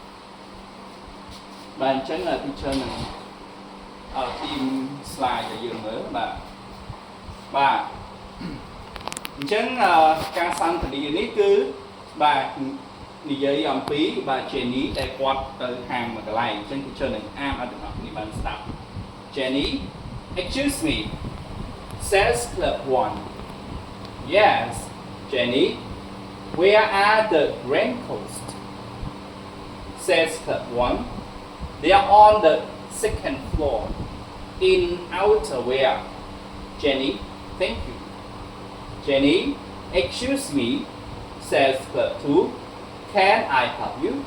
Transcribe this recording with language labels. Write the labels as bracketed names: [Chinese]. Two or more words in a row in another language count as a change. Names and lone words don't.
[Khmer] បាទអញ្ចឹង teacher នឹងទីម slide ដែលយើងមើលបាទអញ្ចឹងការសន្ទនានេះ គឺបាទនិយាយអំពីបាទ Jenny ដែលគាត់ទៅហាងមួយកន្លែង អញ្ចឹង teacher នឹងអានឲ្យទាំងអស់គ្នាបានស្ដាប់ [English] Jenny excuse me says club 1 yes Jenny where are the raincoats says club 1 they are on the second floor in outerwear Jenny thank you Jenny excuse me says club 2 can I help you